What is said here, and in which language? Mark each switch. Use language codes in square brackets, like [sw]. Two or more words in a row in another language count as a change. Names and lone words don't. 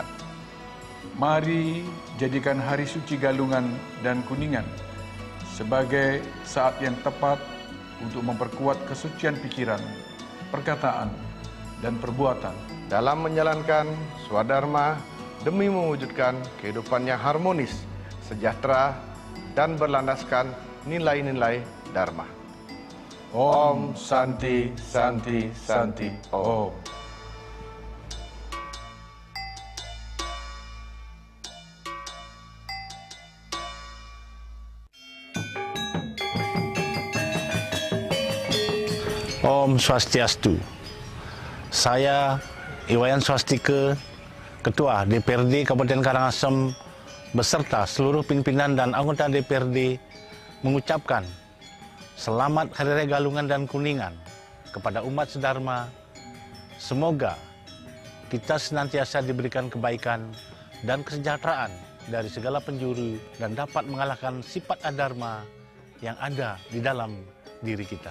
[id] Mari jadikan Hari Suci Galungan dan Kuningan sebagai saat yang tepat untuk memperkuat kesucian pikiran, perkataan, dan perbuatan Dalam menjalankan swadharma demi mewujudkan kehidupan yang harmonis, sejahtera, dan berlandaskan nilai-nilai Dharma. [sa] ॐ शान्तिः शान्तिः शान्तिः ॐ. ॐ स्वस्ति अस्तु. [id] Saya Iwayan Swastika, Ketua DPRD Kabupaten Karangasem beserta seluruh pimpinan dan anggota DPRD mengucapkan Selamat Hari Raya Galungan dan Kuningan kepada umat sedharma. Semoga kita senantiasa diberikan kebaikan dan kesejahteraan dari segala penjuru dan dapat mengalahkan sifat adharma yang ada di dalam diri kita.